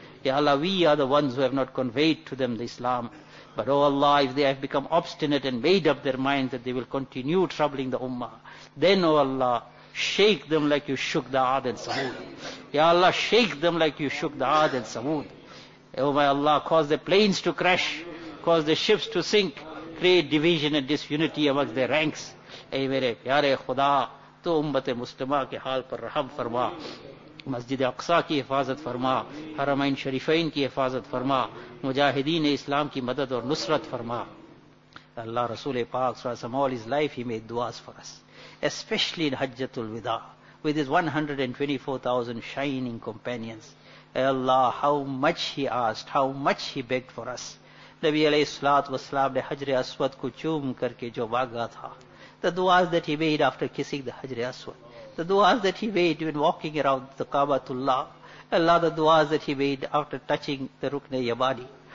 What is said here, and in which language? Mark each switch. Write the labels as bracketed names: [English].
[English] Ya Allah, we are the ones who have not conveyed to them the Islam. But oh Allah, if they have become obstinate and made up their minds that they will continue troubling the ummah, then oh Allah, shake them like you shook the Aad and Samud. Ya Allah, shake them like you shook the Aad and Samud. Oh my Allah, cause the planes to crash, cause the ships to sink, create division and disunity amongst their ranks. [Urdu] Ay mere pyare Khuda, to ummat-e-muslima ke haal par raham farma. مسجد اقصا کی حفاظت فرما، حرمین شریفین کی حفاظت فرما، مجاہدین اسلام کی مدد اور نصرت فرما. اللہ رسول پاک صلی اللہ علیہ وسلم [English] all his life he made duas for us, especially in حجت الوداع with his 124,000 shining companions. Allah, how much he asked, how much he begged for us. [Urdu] نبی علیہ الصلوۃ والسلام نے حجر اسود کو چوم کر کے جو باغا تھا, [English] the duas that he made after kissing the حجر اسود, the du'as that he made when walking around the Kaabatullah, Allah, the du'as that he made after touching the Rukn-e-Yamani.